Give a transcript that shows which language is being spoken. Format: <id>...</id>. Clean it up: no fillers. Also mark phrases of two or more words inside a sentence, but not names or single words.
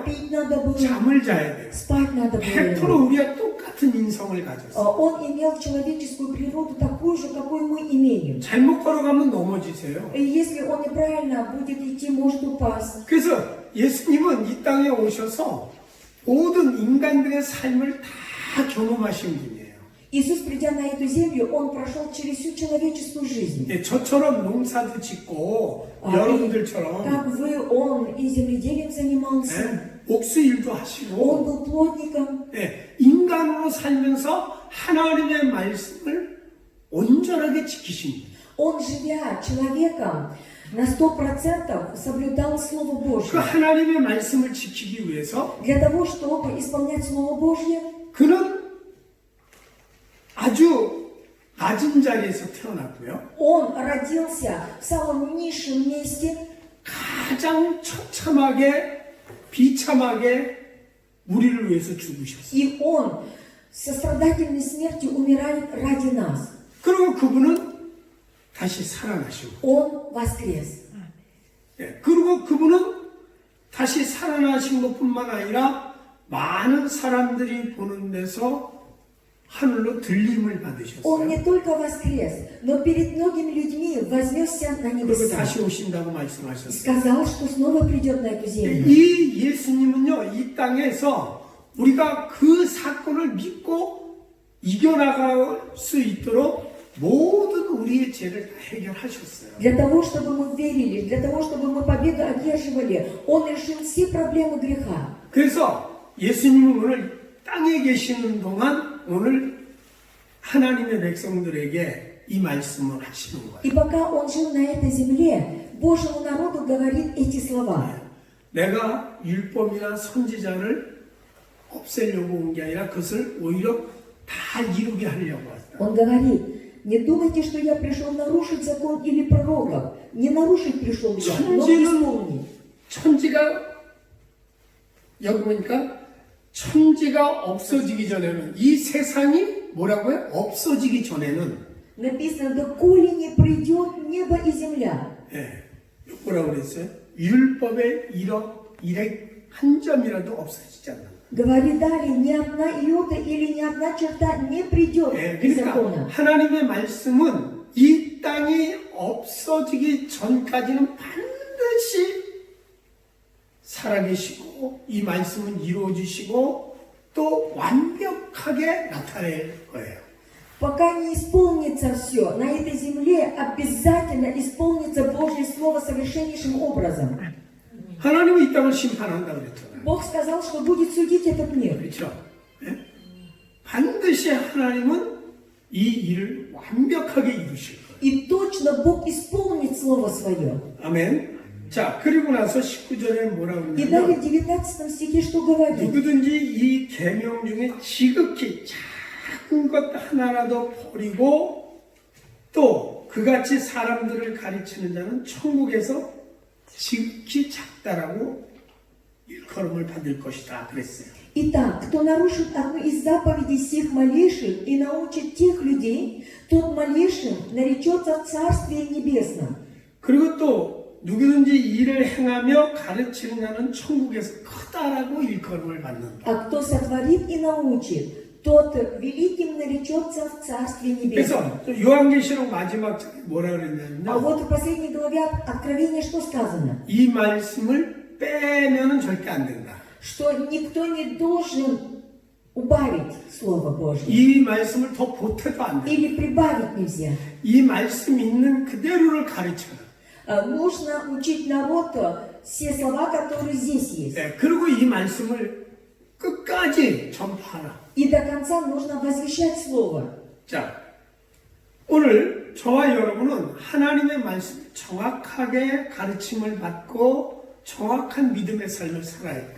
<ru>Пить надо было.</ru> <ko>잠을 자야 돼요.</ko> <ru>Спать надо 100% было.</ru> <ko>우리가 똑같은 인성을 가졌어요.</ko> <ru>Он имел человеческую природу такую же, какой мы имеем.</ru> <ko>잘못 걸어가면 넘어지세요.</ko> <ru>И если он неправильно будет идти, может упасть.</ru> <ko>그래서 예수님은 이 땅에 오셔서 모든 인간들의 삶을 다 경험하신 분이에요.</ko> <ru>Иисус, придя на эту землю, Он прошел через всю человеческую жизнь.</ru> <ko>예, 저처럼 농사도 짓고 여러분들처럼</ko> <ru>Как вы, Он и земледелием занимался.</ru> <ko>예, 옥수일도</ko> <ru>Он</ru> <ko>하시고</ko> <ru>был плотником.</ru> <ko>예, 인간으로 살면서 하나님의 말씀을 온전하게 지키신 분이에요.</ko> <ru>Он, живя человеком, на 100% соблюдал Слово</ru> <ko>그</ko> <ru>Божье.</ru> <ko>하나님의 말씀을 지키기 위해서</ko> <ru>Для того, чтобы исполнять Слово Божье,</ru> <ko>그는 아주 낮은 자리에서 태어났고요.</ko> <ru>Он родился в самом низшем месте,</ru> <ko>가장 처참하게 비참하게 우리를 위해서 죽으셨어요.</ko> <ru>и Он со страдательной смертью умирает ради нас.</ru> <ko>그리고 그분은 다시 살아나시고,</ko> <ru>Он воскрес.</ru> <ko>예, 그리고 그분은 다시 살아나신 것뿐만 아니라 많은 사람들이 보는 데서 하늘로 들림을</ko> <ru>Он</ru> <ko>받으셨어요.</ko> <ru>не только воскрес, но перед многими людьми вознесся на</ru> <ko>그리고</ko> <ru>небеса.</ru> <ko>다시 오신다고 말씀하셨어요.</ko> <ru>Сказал, что снова придет на эту землю.</ru> <ko>이 예수님은요, 이 땅에서 우리가 그 사건을 믿고 이겨나갈 수 있도록 모든 우리의 죄를 다 해결하셨어요.</ko> <ru>Для того, чтобы мы верили, для того, чтобы мы победу одерживали, Он решил все проблемы греха.</ru> <ko>그래서 예수님은 오늘 땅에 계시는 동안 오늘 하나님의 백성들에게 이 말씀을 하시는 거예요.</ko> <ru>И пока Он жил на этой земле, Божьему народу говорит эти слова.</ru> <ko>내가 율법이나 선지자를 없애려고 온 게 아니라 그것을 오히려 다 이루게 하려고 왔다.</ko> <ru>Он говорит, не думайте, что я пришел нарушить закон или пророков. Не нарушить пришел я, но исполнить.</ru> <ko>천지가 여기 보니까 천지가 없어지기 전에는 이 세상이 뭐라고요? 없어지기 전에는</ko> <ru>Написано, доколе не придет небо и земля.</ru> <ko>예, 뭐라고 그랬어요? 율법의 일액 한 점이라도 없어지지 않는다.</ko> <ru>Говорит далее, ни одна иота или ни одна черта не придет</ru> <ko>예,</ko> <ru>из</ru> <ko>그러니까</ko> <ru>закона.</ru> <ko>하나님의 말씀은 이 땅이 없어지기 전까지는 반드시 살아계시고 이 말씀은 이루어지시고 또 완벽하게 나타낼 거예요.</ko> <ru>Пока не исполнится все, на этой земле обязательно исполнится Божье Слово совершеннейшим образом.</ru> <ko>하나님은 이 땅을 심판한다 그랬잖아요.</ko> <ru>Бог сказал, что будет судить этот мир.</ru> <ko>그렇죠? 예? 반드시 하나님은 이 일을 완벽하게 이루실 거예요.</ko> <ru>И точно Бог исполнит Слово Свое.</ru> <ko>아멘. 자, 그리고 나서 19절에 뭐라고</ko> <ru>И далее</ru> <ko>하냐면</ko> <ru>в 19 стихе что говорит?</ru> <ko>누구든지 이 계명 중에 지극히 작은 것 하나라도 버리고 또 그같이 사람들을 가르치는 자는 천국에서 지극히 작다라고 일컬음을 받을 것이다 그랬어요.</ko> <ru>Итак, кто нарушит одну из заповедей сих малейших и научит тех людей, тот малейшим наречется в Царстве Небесном.</ru> <ko>그리고 또 누구든지 이를 행하며 가르치는 자는 천국에서 크다라고 일컬음을 받는다.</ko> <ru>А кто сотворит и научит, тот великим наречется в Царстве Небесном.</ru> <ko>그래서 요한계시록 마지막 장에 뭐라</ko> <ru>А</ru> <ko>그랬냐면요.</ko> <ru>вот в последней главе Откровения что сказано?</ru> <ko>이 말씀을 빼면은 절대 안 된다.</ko> <ru>Что никто не должен убавить Слово Божье.</ru> <ko>이 말씀을 더 보태도 안 된다.</ko> <ru>Или прибавить нельзя.</ru> <ko>이 말씀 있는 그대로를 가르쳐라.</ko> <ru>Нужно учить народ все слова, которые здесь есть.</ru> <ko>네, 그리고 이 말씀을 끝까지 전파하라.</ko> <ru>И до конца нужно возвещать Слово.</ru> <ko>자, 오늘 저와 여러분은 하나님의 말씀 정확하게 가르침을 받고 정확한 믿음의 삶을 살아야 돼요.</ko>